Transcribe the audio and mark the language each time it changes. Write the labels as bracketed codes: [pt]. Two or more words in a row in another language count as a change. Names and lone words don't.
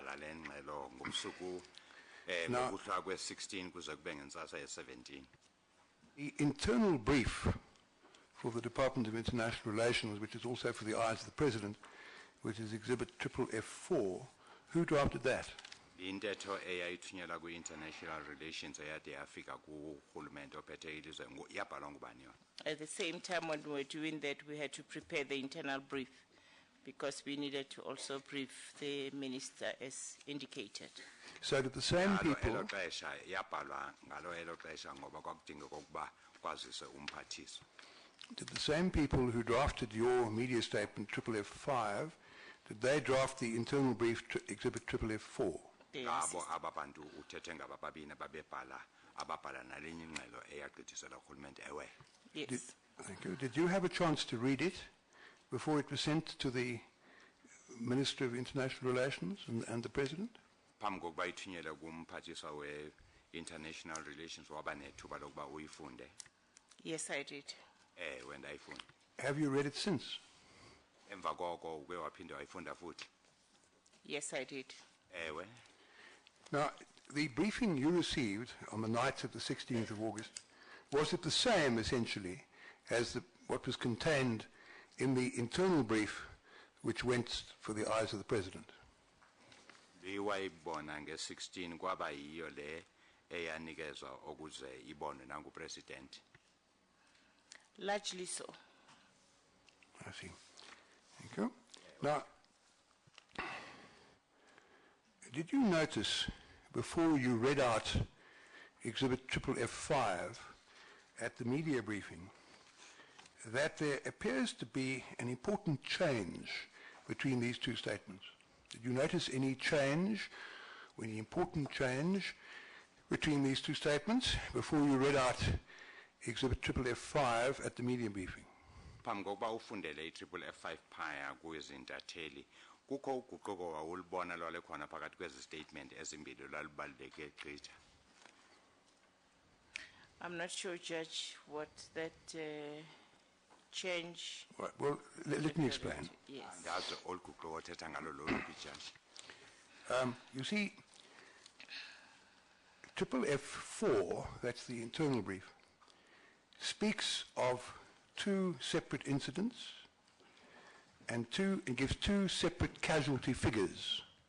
[en] Now, the internal brief for the Department of International Relations, which is also for the eyes of the President, which is Exhibit F4, who drafted that? [xh] intetho eyayithunyelwa kwi- [en] international relations [xh] eyade yafika kurhulumente ophethe ilizwe yabhalwa ngubani yona? [en] At the same time when we were doing that, we had to prepare the internal brief because we needed to also brief the minister as indicated. So did the same people... [xh] elo xesha yabhalwa ngalo elo xesha ngoba kwakudingeka ukuba kwazise umphathiswa. [en] Did the same people who drafted your media statement F5, did they draft the internal brief Exhibit F4? Yes. [xh] Ababantu uthethe ngabababini babebhala ababhala nalenye ingxelo eyagqithiselwa urhulumente ewe. [en] Yes. Thank you. Did you have a chance to read it before it was sent to the Minister of International Relations and the President? [xh] Phambi kokuba ithunyelwe kumphathiswa we- [en] international relations [xh] waba nethuba lokuba uyifunde? [en] Yes, I did. [xh] When ndayifunda. [en] Have you read it since? [xh] Emva koko uke waphinde wayifunda futhi? [en] Yes, I did. [xh] Ewe. [en] Now, the briefing you received on the night of the 16th of August, was it the same, essentially, as what was contained in the internal brief which went for the eyes of the President? [xh] Iwayibona nge-16 kwaba yiyo le eyanikezwa ukuze ibonwe nangu-President. [en] Largely so. I see. Thank you. Now, did you notice, before you read out Exhibit F5 at the media briefing, that there appears to be an important change between these two statements? Did you notice any change, or any important change between these two statements before you read out Exhibit F5 at the media briefing? [xh] Phambi kokuba ufundele i-F5 phaya kwezintatheli, kukho uguquko wawulibona lwale khona phakathi kwezi statement ezimbili lwalibaluleke gqitha? [en] I'm not sure, Judge, what that change. Right, well, let me explain. Yes. [xh] Ndazi oluguquko othetha ngalo lolu Judge. [en] You see, Triple F4, that's the internal brief, speaks of two separate incidents and gives two separate casualty figures.